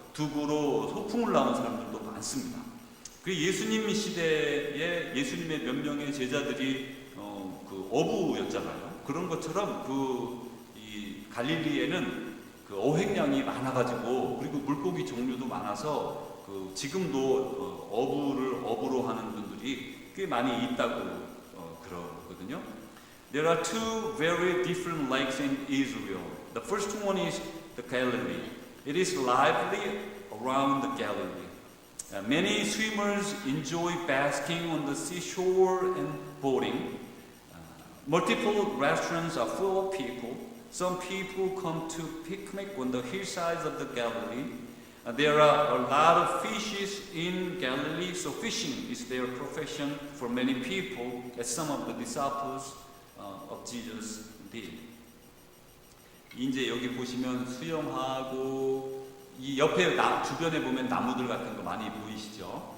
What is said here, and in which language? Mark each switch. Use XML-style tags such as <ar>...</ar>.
<ko>두부로 소풍을 나온 사람들도 많습니다. 그 예수님 시대에 예수님의 몇 명의 제자들이 어부였잖아요. 그런 것처럼 이 갈릴리에는 어획량이 많아가지고 그리고 물고기 종류도 많아서 지금도 어부로 하는 분들이 꽤 많이 있다고 그러거든요.</ko> <en>There are two very different lakes in Israel. The first one is the Galilee. It is lively around the Galilee. Many swimmers enjoy basking on the seashore and boating. Multiple restaurants are full of people. Some people come to picnic on the hillsides of the Galilee. There are a lot of fishes in Galilee, so fishing is their profession for many people, as some of the disciples of Jesus did.</en> <ko>이제 여기 보시면 수영하고 이 옆에 주변에 보면 나무들 같은 거 많이 보이시죠?</ko>